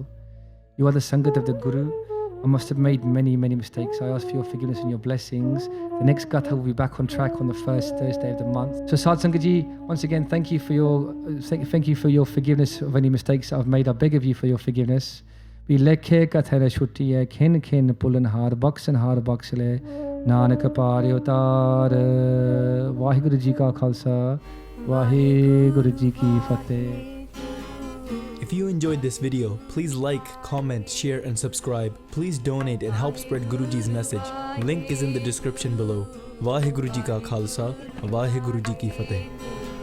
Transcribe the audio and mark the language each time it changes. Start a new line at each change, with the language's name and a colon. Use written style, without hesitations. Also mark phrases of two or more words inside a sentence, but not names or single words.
English: You are the Sangat of the Guru. I must have made many mistakes. I ask for your forgiveness and your blessings. The next Gatha will be back on track on the first Thursday of the month. So Sad Sangat Ji, once again, thank you for your forgiveness of any mistakes I've made. I beg of you for your forgiveness.
Punjabi: ਵੇ ਲੇਖੈ ਕਤਹਿ ਛੂਟੀ ਹੈ ਖਿਨੁ ਖਿਨੁ ਭੂਲਨ ਹਰਿ ਬਖਸਿ ਲੇ ਨਾਨਕ ਪਾਰਿਓ ਤਾਰ. ਵਾਹਿਗੁਰੂ ਜੀ ਕਾ ਖ਼ਾਲਸਾ, ਵਾਹਿਗੁਰੂ ਜੀ ਕੀ ਫ਼ਤਿਹ.
English: If you enjoyed this video, please like, comment, share and subscribe. Please donate and help spread Guruji's message. Link is in the description below.
Punjabi: ਵਾਹਿਗੁਰੂ ਜੀ ਕਾ ਖ਼ਾਲਸਾ, ਵਾਹਿਗੁਰੂ ਜੀ ਕੀ ਫ਼ਤਿਹ.